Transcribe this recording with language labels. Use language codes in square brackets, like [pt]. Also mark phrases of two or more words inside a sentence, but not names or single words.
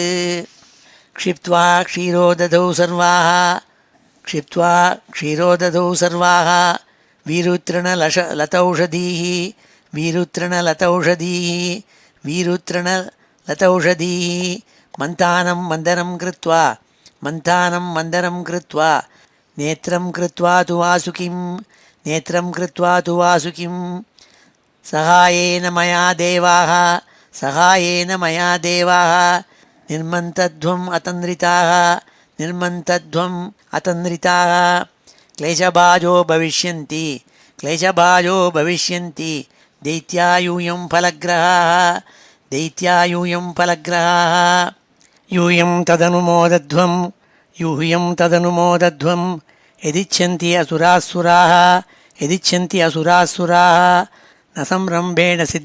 [sa] क्षिप्त्वा क्षीरोदधौ सर्वाः वीरुत्तृणलतौषधीः मन्थानं मन्दरं कृत्वा नेत्रं कृत्वा तु वासुकिं नेत्रं कृत्वा तु वासुकिं सहायेन मया देवाः सहायेन मया देवाः निर्मन्थध्वम् अतन्द्रिताः निर्मन्थध्वम् अतन्द्रिताः क्लेशभाजो भविष्यन्ति क्लेशभाजो भविष्यन्ति दैत्यायूयं फलग्रहाः दैत्यायूयं फलग्रहाः यूयं तदनुमोदध्वं यदिच्छन्ति असुराः यदिच्छन्ति असुराः न संरम्भेण